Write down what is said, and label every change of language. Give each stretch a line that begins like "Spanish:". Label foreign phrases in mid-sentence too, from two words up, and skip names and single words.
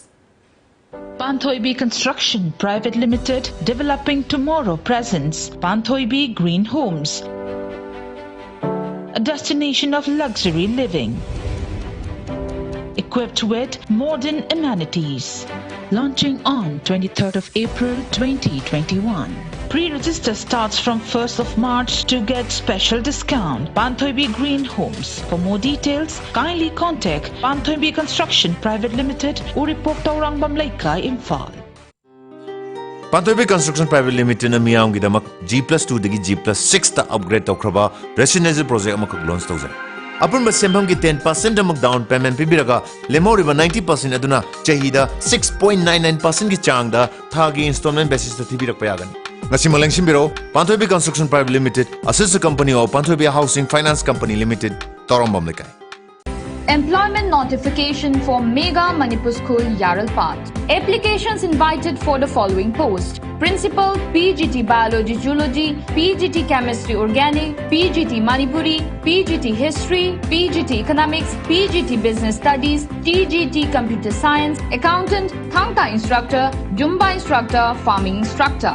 English: Panthoibi Construction Private Limited, developing tomorrow presents Panthoibi Green Homes, a destination of luxury living, equipped with modern amenities. Launching on 23rd of April 2021. Pre-register starts from 1st of March to get special discount. Panthoibi Green Homes. For more details, kindly contact Panthoibi Construction Private Limited, Uripok Taurang Bamlaikai, Imphal.
Manipuri: Panthoibi Construction Private Limited na miyam gidamak G+2 dagi G+6 ta upgrade tawkraba
English: residential project
Manipuri: amakak launch tawzai. Apun ba sembam gi 10% amak
English: down payment
Manipuri: pibiraga lemoriba 90% aduna chahida 6.99% gi changda thagi
English: installment basis
Manipuri: ta thibirak payagan. Ngasi malengsim biro Panthoibi Construction Private Limited
English: assist company of
Manipuri: Panthoibi Housing Finance Company Limited Torambam lekai.
English: Employment notification for Mega Manipur School Yaralpat. Applications invited for the following post: Principal, PGT Biology Zoology, PGT Chemistry Organic, PGT Manipuri, PGT History, PGT Economics, PGT Business Studies, TGT Computer Science, Accountant, Thangta Instructor, Jumba Instructor, Farming Instructor.